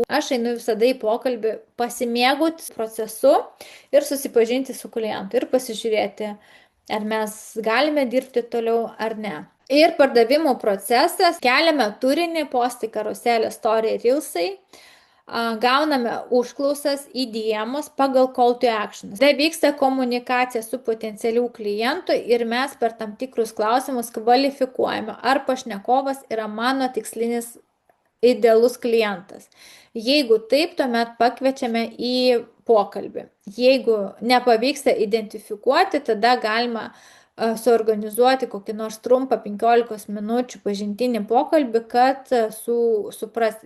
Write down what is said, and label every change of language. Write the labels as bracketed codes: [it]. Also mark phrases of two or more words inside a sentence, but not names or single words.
[lt] Aš einu visada į pokalbį pasimėgauti procesu ir susipažinti su klientu ir pasižiūrėti, ar mes galime dirbti toliau ar ne. Ir pardavimų procesas, keliame turinį, postai, karuselė, story, reelsai, gauname užklausas, įdėjimus pagal [en] call to action. [lt] Tai vyksta komunikacija su potencialiu klientu ir mes per tam tikrus klausimus kvalifikuojame, ar pašnekovas yra mano tikslinis idealus klientas. Jeigu taip, tuomet pakviečiame į pokalbį. Jeigu nepavyksta identifikuoti, tada galima suorganizuoti kokį nors trumpą 15 minučių pažintinį pokalbį, kad suprasti.